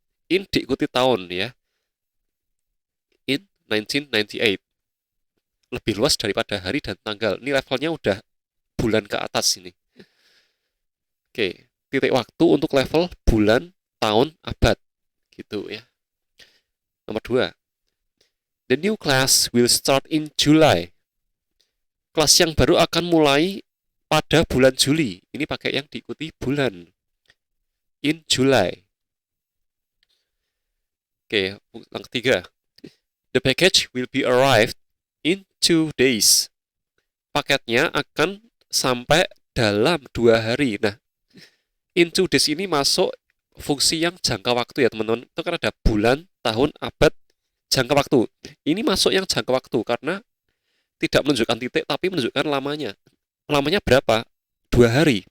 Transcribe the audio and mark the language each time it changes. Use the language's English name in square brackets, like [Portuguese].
[Indonesian] In diikuti tahun ya. [English] In 1998. [Indonesian] Lebih luas daripada hari dan tanggal. Ini levelnya udah bulan ke atas ini. Oke, titik waktu untuk level bulan, tahun, abad. Gitu ya. Nomor 2. [English] The new class will start in July. [Indonesian] Kelas yang baru akan mulai pada bulan Juli. Ini pakai yang diikuti bulan. [English] In July. [Indonesian] Oke, yang ketiga. [English] The package will be arrived in 2 days. [Indonesian] Paketnya akan sampai dalam 2 hari. Nah, [English] in 2 days [Indonesian] ini masuk fungsi yang jangka waktu ya teman-teman. Itu kan ada bulan, tahun, abad, jangka waktu. Ini masuk yang jangka waktu karena tidak menunjukkan titik tapi menunjukkan lamanya. Lamanya berapa? 2 hari.